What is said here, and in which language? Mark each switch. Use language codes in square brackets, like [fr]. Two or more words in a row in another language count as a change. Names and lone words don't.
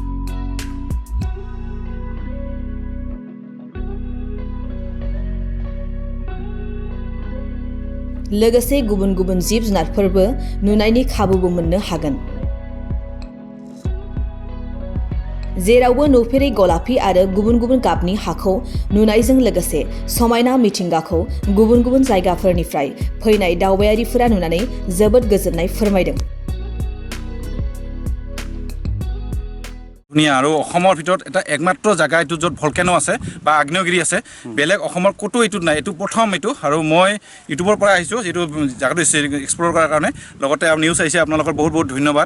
[brx] लोगोसे गुबुन गुबुन जिब जुनारफोरबो नुनायनि खाबुबो मोननो हागोन। जेरावबो नुफेरै गलाफि आरो गुबुन गुबुन गाबनि हाखौ नुनायजों लोगोसे समायना मिथिंगाखौ गुबुन गुबुन जायगाफोरनिफ्राय फैनाय दावबायारिफोरा नुनानै जोबोद गोजोननाय फोरमायदों। [as] ধুনীয়া আৰু অসমৰ ভিতৰত এটা একমাত্ৰ জায়গা এটো য'ত ভলকেনো আছে বা আগ্নেয়গিৰি আছে বেলেগ অসমৰ কতো এটো নাই এটো প্ৰথম এটো আৰু মই ইউটিউবৰ পৰা আহিছো যেটো জায়গাটো এক্সপ্লোৰ কৰাৰ কাৰণে লগতে আৰু নিউজ আহিছে আপোনালোকৰ বহুত বহুত ধন্যবাদ।